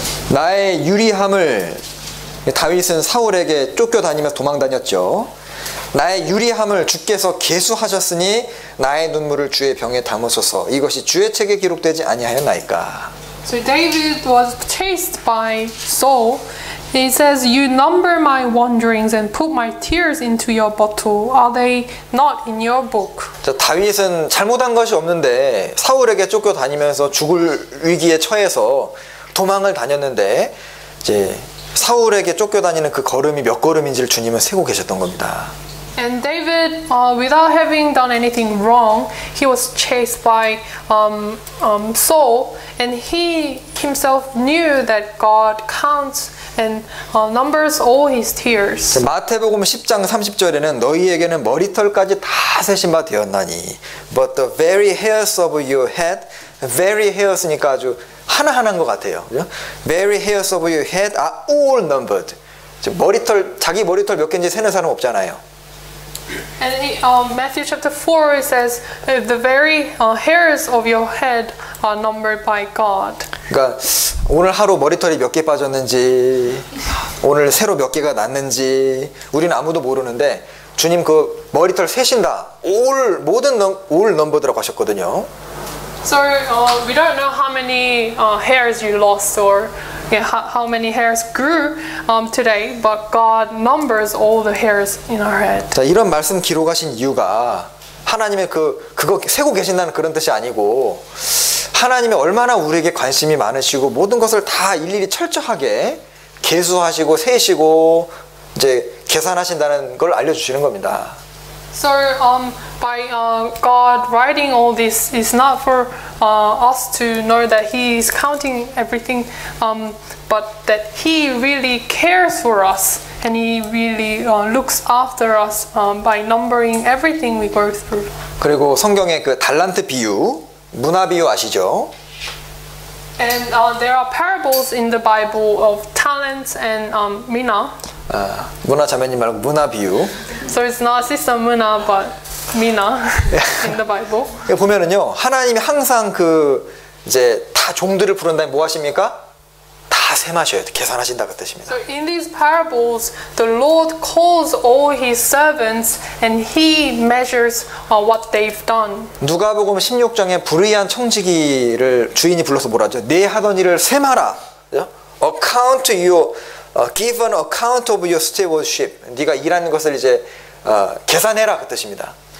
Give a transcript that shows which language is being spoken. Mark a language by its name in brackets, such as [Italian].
[Korean] 나의 유리함을 다윗은 사울에게 쫓겨다니면서 도망다녔죠. 나의 유리함을 주께서 계수하셨으니 나의 눈물을 주의 병에 담으소서. 이것이 주의 책에 기록되지 아니하였나이까. [English] So David was chased by Saul. He says, "You number my wanderings and put my tears into your bottle. Are they not in your book?" [Korean] 자, 다윗은 잘못한 것이 없는데 사울에게 쫓겨다니면서 죽을 위기에 처해서 도망을 다녔는데 이제 사울에게 쫓겨다니는 그 걸음이 몇 걸음인지를 주님은 세고 계셨던 겁니다. [English] And David, without having done anything wrong, he was chased by Saul, and he himself knew that God counts and numbers all his tears. [Korean] 마태복음 10장 30절에는 너희에게는 머리털까지 다 세신 바 되었나니 [English] but the very hairs [Korean] of your head, very hairs니까 아주 하나하나인 것 같아요. 그죠? [English] very hairs of your head are all numbered. [Korean] 머리털, 자기 머리털 몇 개인지 세는 사람 없잖아요. [English] And Matthew chapter 4 it says, the very hairs of your head are numbered by God. [Korean] 그러니까 오늘 하루 머리털이 몇 개 빠졌는지, 오늘 새로 몇 개가 났는지 우리는 아무도 모르는데 주님 그 머리털 세신다. 모든 [English] all numbered [Korean] 라고 하셨거든요. [English] So we don't know how many hairs you lost or how many hairs grew today, but God numbers all the hairs in our head. [Korean] 자, 이런 말씀 기록하신 이유가 하나님의 그거 세고 계신다는 그런 뜻이 아니고 하나님이 얼마나 우리에게 관심이 많으시고 모든 것을 다 일일이 철저하게 계수하시고 세시고 이제 계산하신다는 걸 알려주시는 겁니다. [English] So by God writing all this is not for us to know that He is counting everything, but that He really cares for us and He really looks after us by numbering everything we go through. [Korean] 그리고 성경의 그 달란트 비유, 문화 비유 아시죠? [English] And there are parables in the Bible of talents and mina. [Korean] 문화 자매님 말고 문화 비유. [English] So it's not Sister Muna, but mina in the Bible. [Korean] 보면은요, 하나님이 항상 이제 다 종들을 부른다면 뭐 하십니까? 다 세마셔요. 계산하신다 그 뜻입니다. [English] So in these parables, the Lord calls all His servants and He measures what they've done. [Korean] 누가복음 16장에 불의한 청지기를 주인이 불러서 뭐라죠? 네 하던 일을 세마라. [English] Account you, give an account of your stewardship. [Korean] 네가 일하는 것을 이제 계산해라 그 뜻입니다.